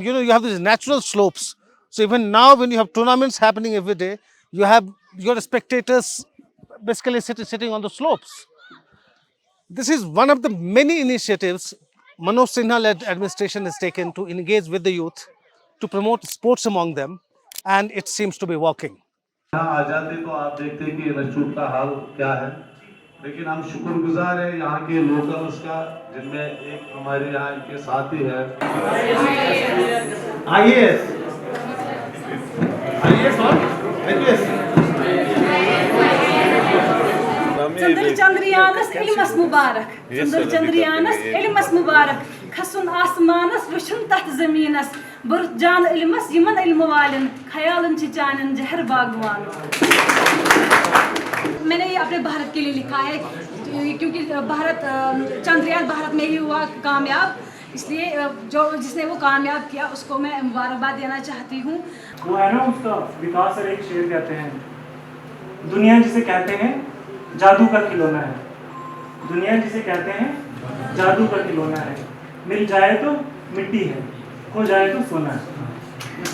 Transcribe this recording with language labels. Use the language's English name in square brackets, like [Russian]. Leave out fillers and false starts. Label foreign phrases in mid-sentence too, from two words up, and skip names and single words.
[English] You know, you have these natural slopes. So even now when you have tournaments happening every day, you have your spectators basically sitting on the slopes. This is one of the many initiatives Manoj Sinha-led administration has taken to engage with the youth, to promote sports among them, and it seems to be working. [Hindi] यहाँ आ जाते तो आप देखते कि इंस्टीट्यूट का हाल क्या है, लेकिन हम शुक्रगुजार हैं यहाँ के लोकल्स का, जिनमें एक हमारे यहाँ इनके साथी है आईएएस और आईपीएस। [Kashmiri] चंद्र चंद्रयानस इल्मस मुबारक, चंद्र चंद्रयानस इल्मस मुबारक, खसुन आसमानस वुचुन तथ जमीनस, बुर्त जान इल्मस यमन इल्म वालन, ख्यालन च जानन जहर बागवान। [Hindi] मैंने ये अपने भारत के लिए लिखा है क्योंकि भारत चंद्रयान भारत में ही हुआ कामयाब, इसलिए जिसने वो कामयाब किया उसको मैं मुबारकबाद देना चाहती हूँ। वो है ना उसका विकास और एक शेर कहते हैं, दुनिया जिसे कहते हैं जादू का खिलौना है, दुनिया जिसे कहते हैं जादू का खिलौना है, मिल जाए तो मिट्टी है, खो जाए तो सोना है।